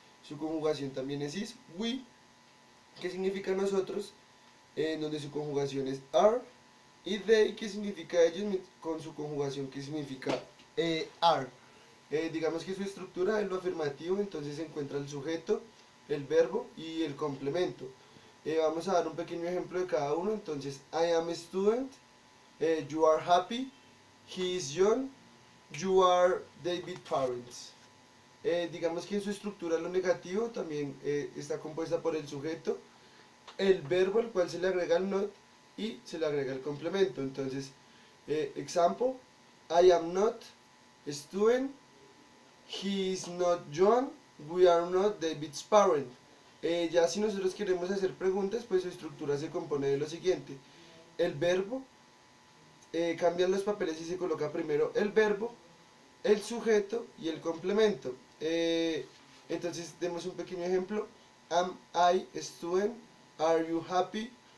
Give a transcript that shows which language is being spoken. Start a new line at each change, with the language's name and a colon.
Spanish: Su conjugación también es is. We, que significa nosotros, en donde su conjugación es are. Y they, que significa ellos, con su conjugación que significa are. Digamos que su estructura es lo afirmativo, entonces se encuentra el sujeto, el verbo y el complemento. Vamos a dar un pequeño ejemplo de cada uno.
English: Entonces, I am a student, you are happy, he is young, you are David parents.
Spanish: Digamos que en su estructura lo negativo también está compuesta por el sujeto, el verbo al cual se le agrega el not y se le agrega el complemento.
English: Entonces, example, I am not a student, he is not John, we are not David's parent.
Spanish: Ya si nosotros queremos hacer preguntas, pues su estructura se compone de lo siguiente. El verbo, cambian los papeles y se coloca primero el verbo, el sujeto y el complemento. Entonces, demos un pequeño ejemplo.
English: Am I a student? Are you happy?